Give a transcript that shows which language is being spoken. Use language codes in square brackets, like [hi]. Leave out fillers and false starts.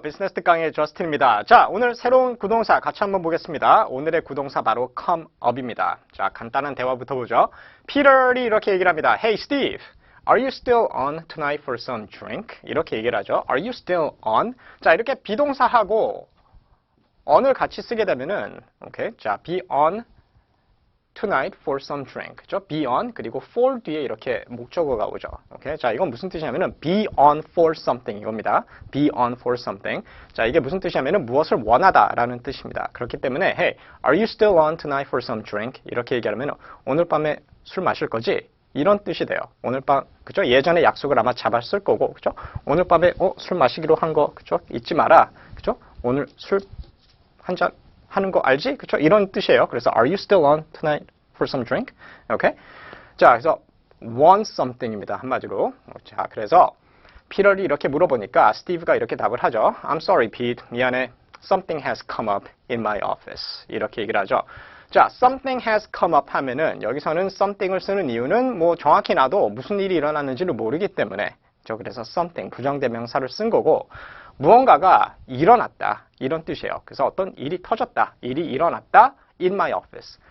[ko] 비즈니스 특강의 저스틴입니다. 자, 오늘 새로운 구동사 같이 한번 보겠습니다. 오늘의 구동사 바로 come up입니다. 자, 간단한 대화부터 보죠. 피터이 이렇게 얘기를 합니다. [en] Hey Steve, are you still on tonight for some drink? [ko] 이렇게 얘기를 하죠. [en] Are you still on? [ko] 자, 이렇게 비동사하고 on을 같이 쓰게 되면은 오케이. [en] 자, be on tonight for some drink. [ko] 그죠? be on 그리고 for 뒤에 이렇게 목적어가 오죠. 오케이? 자, 이건 무슨 뜻이냐면은 [en] be on for something [ko] 이겁니다. [en] be on for something. [ko] 자, 이게 무슨 뜻이냐면은 무엇을 원하다라는 뜻입니다. 그렇기 때문에 [en] hey, are you still on tonight for some drink? [ko] 이렇게 얘기하면 오늘 밤에 술 마실 거지? 이런 뜻이 돼요. 오늘 밤, 그죠? 예전에 약속을 아마 잡았을 거고, 그죠? 오늘 밤에 술 마시기로 한 거, 그죠? 잊지 마라. 그죠? 오늘 술 한 잔 하는 거 알지? 그쵸? 이런 뜻이에요. 그래서 [en] Are you still on tonight for some drink? [ko] 오케이? 자, 그래서 [en] want something [ko] 입니다. 한마디로. 자, 그래서 피터이 이렇게 물어보니까 스티브가 이렇게 답을 하죠. [en] I'm sorry, Pete. [ko] 미안해. [en] Something has come up in my office. [ko] 이렇게 얘기를 하죠. 자, [en] something has come up [ko] 하면은 여기서는 something을 쓰는 이유는 뭐 정확히 나도 무슨 일이 일어났는지를 모르기 때문에 그래서 something 부정대명사를 쓴 거고 무언가가 일어났다 이런 뜻이에요. 그래서 어떤 일이 터졌다, 일이 일어났다 [en] in my office.